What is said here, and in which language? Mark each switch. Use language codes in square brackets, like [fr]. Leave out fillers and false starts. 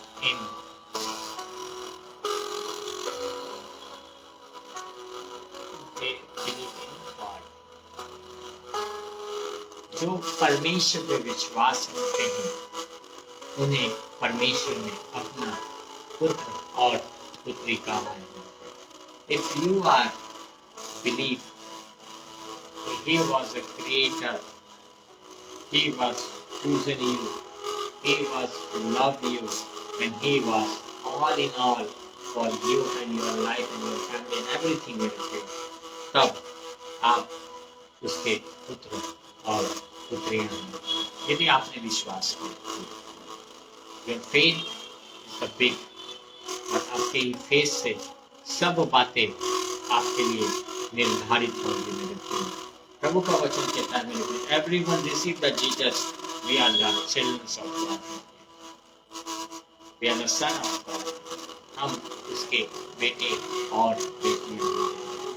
[en] In they believe in God. [hi] जो परमेश्वर पे विश्वास रखते हैं उन्हें परमेश्वर ने अपना पुत्र और पुत्री कहा है। [en] If you are believe He was a creator, He was chosen you, He was loved you, and He was all in all for you and your life and your family and everything with you. [hi] तब आप उसके पुत्र और पुत्रियां हैं, यदि आपने विश्वास किया। [en] Your faith is the big, [hi] और आपके फेस से सब बातें आपके लिए निर्धारित होंगी मेरे प्रिय। प्रभु का वचन कहता है मेरे प्रिय, [en] everyone receive the Jesus, we are the children of God, we are the son of God, [hi] हम उसके बेटे और बेटियां हैं।